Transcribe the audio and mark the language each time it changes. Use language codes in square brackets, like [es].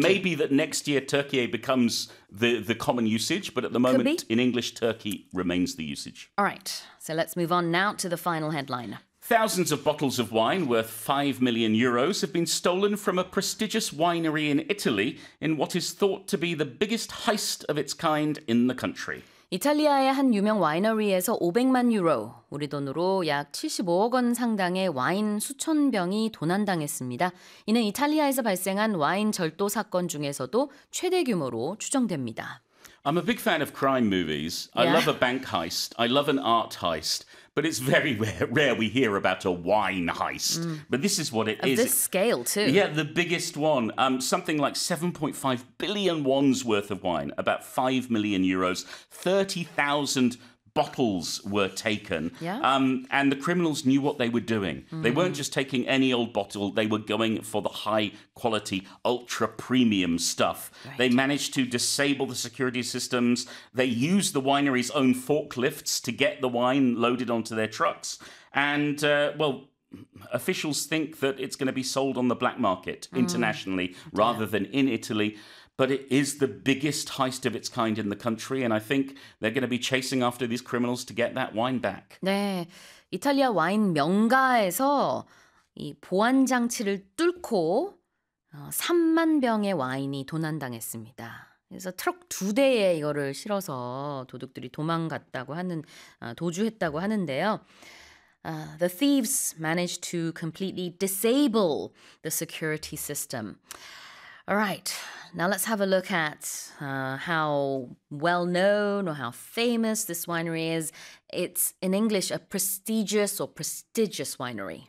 [en] It may be that next year Turkey becomes the common usage, but at the moment in English, Turkey remains the usage. All right, so let's move on now to the final headline. Thousands of bottles of wine worth 5 million euros have been stolen from a prestigious winery in Italy in what is thought to be the biggest heist of its kind in the country. [ko] 이탈리아의 한 유명 와이너리에서 500만 유로, 우리 돈으로 약 75억 원 상당의 와인 수천 병이 도난당했습니다. 이는 이탈리아에서 발생한 와인 절도 사건 중에서도 최대 규모로 추정됩니다. [en] I'm a big fan of crime movies. Yeah. I love a bank heist. I love an art heist. But it's very rare we hear about a wine heist. Mm. But this is what it is. Of this scale, too. Yeah, the biggest one. Something like 7.5 billion wons worth of wine, about 5 million euros. 30,000 bottles were taken. Yeah. And the criminals knew what they were doing. Mm. They weren't just taking any old bottle. They were going for the high-quality, ultra-premium stuff. Right. They managed to disable the security systems. They used the winery's own forklifts to get the wine loaded onto their trucks. And, well, officials think that it's going to be sold on the black market internationally rather than in Italy. But it is the biggest heist of its kind in the country, and I think they're going to be chasing after these criminals to get that wine back. [ko] 네, 이탈리아 와인 명가에서 이 보안 장치를 뚫고 3만 병의 와인이 도난당했습니다. 그래서 트럭 두 대에 이거를 실어서 도둑들이 도망갔다고 하는 도주했다고 하는데요. [en] The thieves managed to completely disable the security system. All right. Now let's have a look at how well-known or how famous this winery is. It's, in English, a prestigious or prestigious winery.